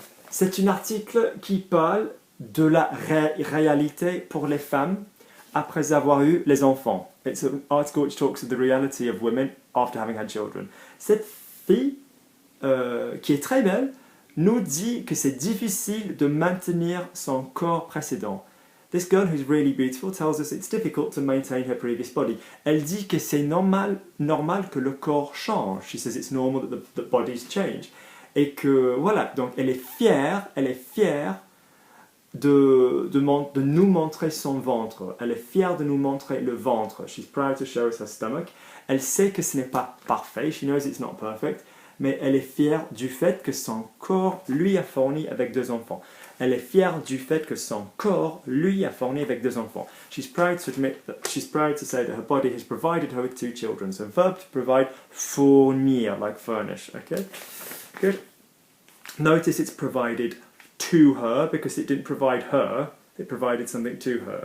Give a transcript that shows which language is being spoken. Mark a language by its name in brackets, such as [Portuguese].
[French] C'est un article qui parle de la réalité pour les femmes après avoir eu les enfants. [English] It's an article which talks of the reality of women after having had children. [French] Cette fille, qui est très belle, nous dit que c'est difficile de maintenir son corps précédent. [English] This girl who's really beautiful tells us it's difficult to maintain her previous body. [French] Elle dit que c'est normal que le corps change. [English] She says it's normal that the bodies change. [French] Et que, voilà, donc elle est fière de nous montrer son ventre. Elle est fière de nous montrer le ventre. [English] She's proud to show us her stomach. [French] Elle sait que ce n'est pas parfait. [English] She knows it's not perfect. [French] Mais elle est fière du fait que son corps lui a fourni avec 2 enfants. Elle est fière du fait que son corps lui a fourni avec 2 enfants. [English] She's proud to say that her body has provided her with 2 children. So verb to provide, fournir, like furnish. Okay, good. Notice it's provided to her because it didn't provide her. It provided something to her.